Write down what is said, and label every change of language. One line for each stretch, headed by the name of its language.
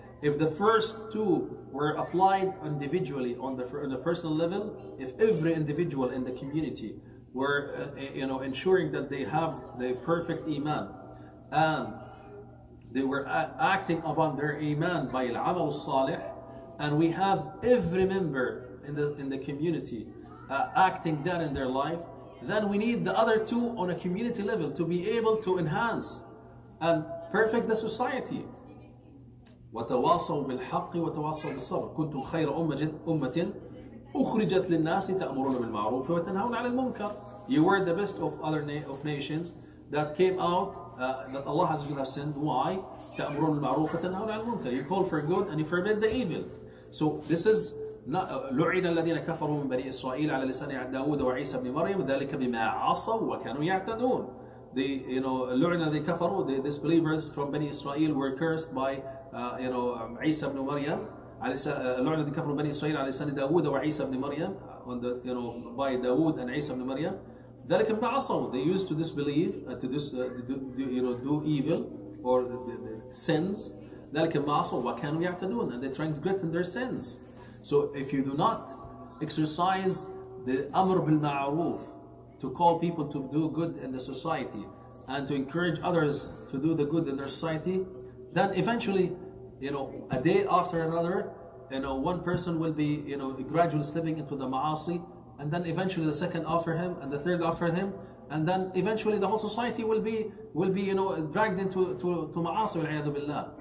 English: If the first two were applied individually on the personal level, if every individual in the community were ensuring that they have the perfect iman, and they were acting upon their iman by al-amal salih, and we have every member in the community acting that in their life, then we need the other two on a community level to be able to enhance and perfect the society.
Arabic: وتواصوا بالحق وتواصوا بالصبر كنتم خير أمة أخرجت للناس تأمرون بالمعروف وتنهون عن المنكر.
English: You were the best of nations that came out that Allah has sent. Why?
Arabic: تأمرون بالمعروف وتنهون عن المنكر.
English: You call for good and you forbid the evil. So this is
Arabic: لعن الذين كفروا من بني إسرائيل على لسان داود وعيسى بن مريم ذلك بما عصوا وكانوا يعتدون. لعن الذين كفروا,
English: the disbelievers from Bani Israel were cursed by
Arabic: عيسى بن مريم. لعن الذين كفروا بني إسرائيل على لسان داود وعيسى بن مريم,
English: by Dawood and Isa ibn Maryam.
Arabic: ذلك بما عصوا.
English: They used to disbelieve, to do evil or the sins.
Arabic: ذلك بما عصوا وكانوا يعتدون,
English: and they transgress in their sins. So if you do not exercise the amr bil ma'ruf, to call people to do good in the society and to encourage others to do the good in their society, then eventually, a day after another, one person will be, gradually slipping into the ma'asi, and then eventually the second after him, and the third after him, and then eventually the whole society will be, dragged into ma'asi wal-'iyadhu billah.